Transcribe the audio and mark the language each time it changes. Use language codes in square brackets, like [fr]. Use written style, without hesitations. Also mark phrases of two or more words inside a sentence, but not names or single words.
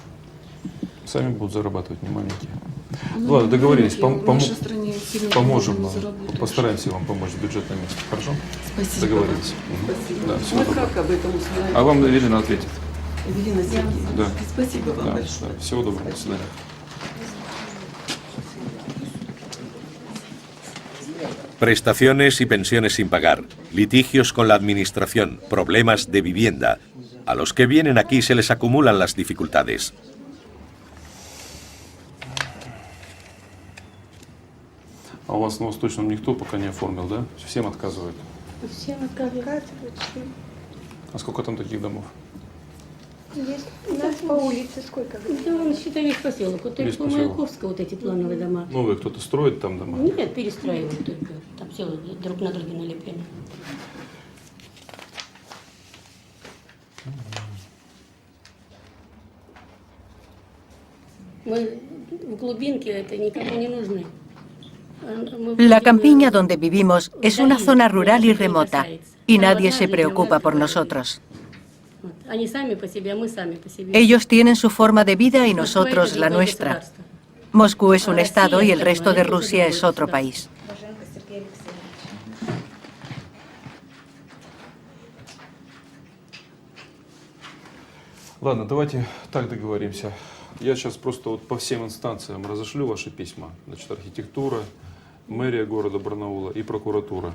[ru] Сами будут зарабатывать, не маленькие. Ну, ладно, договорились, поможем вам, постараемся вам помочь в бюджетном месте, хорошо? Спасибо. Договорились. Спасибо. Да, всего Мы доброго. как об этом узнаем? А вам Эвелина ответит. Эвелина Сергеевна, Да. спасибо вам Да, большое. да. Всего доброго, до свидания. [es] Prestaciones y pensiones sin pagar, litigios con la administración, problemas de vivienda. A los que vienen aquí se les acumulan las dificultades. [ru] А у вас на Восточном никто пока не оформил, да? Всем отказывают. Всем отказывают. А сколько там таких домов? Есть у нас по улице сколько? Да, считай, весь поселок. Вот Весь по поселок. Маяковского вот эти плановые дома. Новые кто-то строит там дома? Нет, перестраивают только. Там все друг на друга налеплены. Мы в глубинке это никому не нужны. [es] La campiña donde vivimos es una zona rural y remota, y nadie se preocupa por nosotros. [ru] Они сами по себе, а мы сами по себе. [es] Ellos tienen su forma de vida y nosotros la nuestra. Moscú es un estado y el resto de Rusia es otro país. [ru] Ладно, давайте так договоримся. Я сейчас просто вот по всем инстанциям разошлю ваши письма. Значит, архитектура, мэрия города Барнаула и прокуратура.